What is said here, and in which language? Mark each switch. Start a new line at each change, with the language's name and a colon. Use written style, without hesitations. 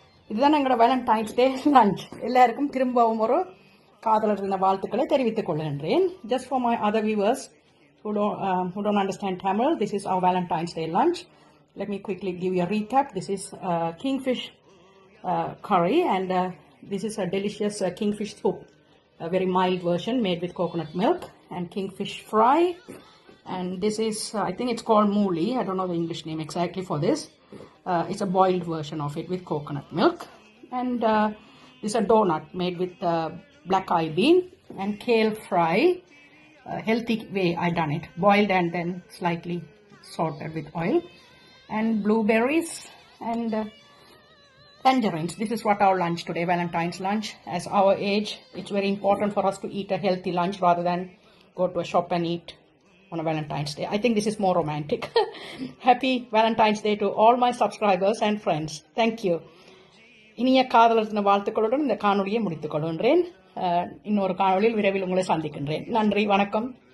Tamil: இதுதான் எங்களோட வேலண்டைன்ஸ் டே லஞ்ச். எல்லாருக்கும் திரும்பவும் ஒரு காதலர் தின வாழ்த்துக்களை தெரிவித்துக் கொள்கின்றேன்.
English: Just for my other viewers who don't understand Tamil, this is our Valentine's Day lunch. Let me quickly give you a recap. This is kingfish curry, and this is a delicious kingfish soup, a very mild version made with coconut milk, and kingfish fry. And this is, I think it's called mooli. I don't know the English name exactly for this. It's a boiled version of it with coconut milk. And this is a donut made with black eye bean and kale fry. Healthy way I done it. Boiled and then slightly salted with oil. And blueberries and tangerines. This is what our lunch today, Valentine's lunch. As our age, it's very important for us to eat a healthy lunch rather than go to a shop and eat on a Valentine's Day. I think this is more romantic. Happy Valentine's Day to all my subscribers and friends. Thank you.
Tamil: இனிய காதலர் தின வாழ்த்துக்களுடன் இந்த காணொலியை முடித்துக் கொள்கின்றேன். இன்னொரு காணொலியில் விரைவில் உங்களை சந்திக்கின்றேன். நன்றி, வணக்கம்.